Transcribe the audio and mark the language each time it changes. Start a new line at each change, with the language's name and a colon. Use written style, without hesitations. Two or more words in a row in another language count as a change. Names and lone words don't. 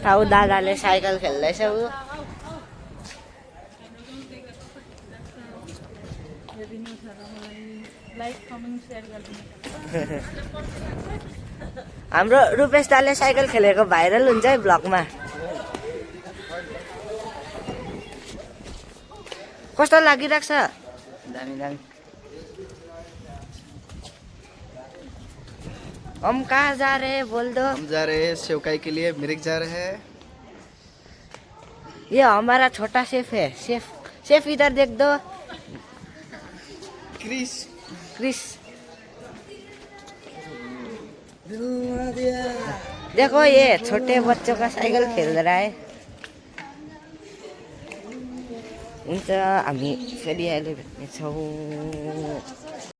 Nepali: ताउ दादाले साइकल खेल्दैछ ऊ हाम्रो रुपेश दाले साइकल खेलेको भाइरल हुन्छ है ब्लगमा कस्तो लागिरहेको छ दामी दामी
Hindi: हम कहाँ जा रहे हैं बोल दो हम जा रहे हैं सेवकाई के लिए मिरिक जा रहे हैं ये हमारा छोटा शेफ है शेफ इधर देख दो क्रिस क्रिस देखो ये छोटे बच्चों का साइकिल खेल रहा है
Nepali: हुन्छ हामी फेरि अहिले भेट्नेछौँ